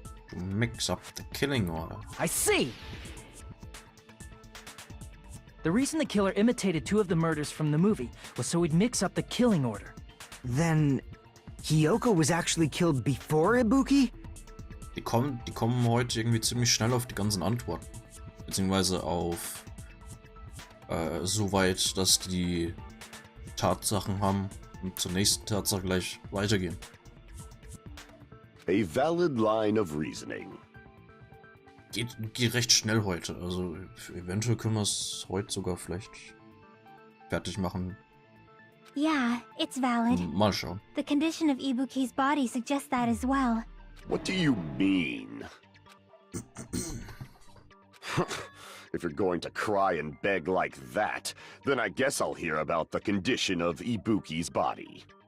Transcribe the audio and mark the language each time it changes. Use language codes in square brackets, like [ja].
[en] to mix up the killing order. I see! The reason the killer imitated 2 of the murders from the movie was so he'd mix up the killing order. Then, Hiyoko was actually killed before Ibuki? [de] Die kommen heute irgendwie ziemlich schnell auf die ganzen Antworten. Beziehungsweise auf so weit, dass die Tatsachen haben und zur nächsten Tatsache gleich weitergehen. [en] A valid line of reasoning. [de] Geht recht schnell heute, also eventuell können wir es heute sogar vielleicht fertig machen. [en] Yeah, it's valid. [de] Mal schauen. [en] The condition of Ibuki's body suggests that as well. What do you mean? If you're going to cry and beg like that, then I guess I'll hear about the condition of Ibuki's body.